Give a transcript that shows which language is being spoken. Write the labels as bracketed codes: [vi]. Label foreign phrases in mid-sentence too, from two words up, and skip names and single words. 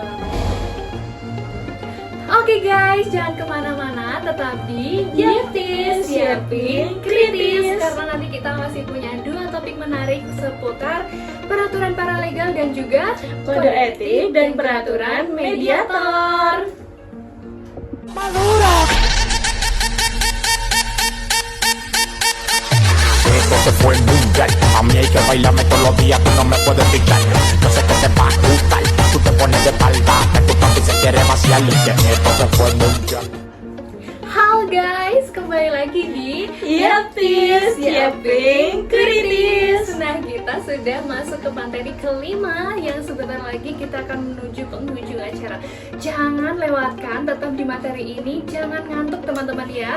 [id] Oke guys, jangan kemana-mana, tetap di Yaptis, Yapin, Kritis, karena nanti kita masih punya 2 topik menarik seputar peraturan paralegal dan juga Kode etik dan peraturan mediator. [es] Esto se fue mundial. A mí hay que bailarme todos los días, tú no me puedes picar. Yo sé que te va a gustar. Tú te pones de espalda, que tu papi se quiere vaciar y que esto se fue mundial. [id] Halo guys, kembali lagi di Yaptis, Yapin, Kritis. Nah, kita sudah masuk ke materi kelima yang sebentar lagi kita akan menuju penghujung acara. Jangan lewatkan, tetap di materi ini, jangan ngantuk teman-teman ya.